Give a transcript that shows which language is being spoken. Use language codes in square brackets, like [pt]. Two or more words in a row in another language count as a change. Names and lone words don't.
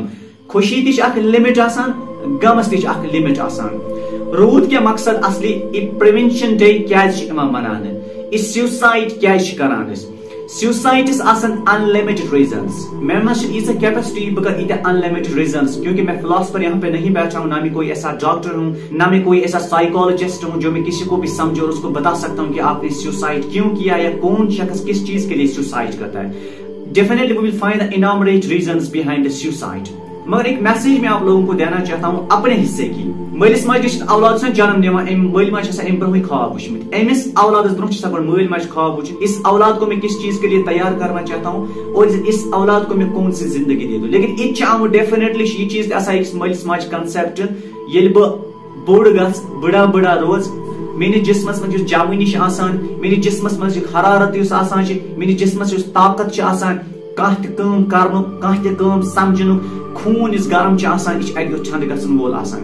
[ks] خوشی تہِ چھِ اکھ لِمٹ آسان, غمس تہِ چھِ اکھ لِمٹ آسان. روٗد کیٛاہ مقصد اصلی یہِ [en] prevention day [ks] کیٛازِ چھُ یِوان مناونہٕ, یہِ سیوسایڈ کیٛازِ چھِ کران أسۍ؟ سیوسایڈس آسان [en] unlimited reasons. [ks] مےٚ منٛز چھِ ییٖژاہ کیپیسٹی, بہٕ کرٕ ییٖتیاہ [en] unlimited reasons, [ur] کیونکہ میں فلاسفر یہاں پہ نہیں بیٹھا ہوں, نہ میں کوئی ایسا ڈاکٹر ہوں, نہ میں کوئی ایسا سائیکالوجسٹ ہوں جو میں کسی کو بھی سمجھو اور اس کو بتا سکتا ہوں کہ آپ نے سیوسائڈ کیوں کیا, یا کون شخص کس چیز کے لیے سیوسائڈ کرتا ہے. [en] definitely we will find the enumerated reasons behind the suicide. [ur] مگر ایک میسج میں آپ لوگوں کو دینا چاہتا ہوں اپنے حصے کی. [ks] مٲلِس ماجہِ چھِ اولاد سان جنم دِوان, أمۍ مٲلۍ ماجہِ چھِ آسان أمۍ برونٛہٕے خواب وٕچھمٕتۍ, أمِس اولادس برونٛہہ چھِ آسان گۄڈٕ مٲلۍ ماجہِ خواب وٕچھِنۍ, [ur] اس اولاد کو میں کس چیز کے لیے تیار کرنا چاہتا ہوں اور اس اولاد کو میں کون سی زندگی دے دوں. [ks] لیکن یہِ تہِ چھِ آمُت ڈیفینیٹلی چھِ یہِ چیٖز تہِ آسان أکِس مٲلِس ماجہِ کنسیپٹ, ییٚلہِ بہٕ بوٚڑ گژھٕ, بٕڑا روز, میٲنِس جسمس منٛز یُس جوٲنی چھِ آسان, میٲنِس جسمس منٛز یُس حرارت یُس آسان چھِ, میٲنِس جسمس یُس طاقت چھِ آسان, کانٛہہ تہِ کٲم کرنُک, کانٛہہ تہِ کٲم سمجھنُک, خوٗن یُس گرم چھُ آسان, یہِ چھُ اکہِ دۄہ ٹھنڈٕ گژھن وول آسان.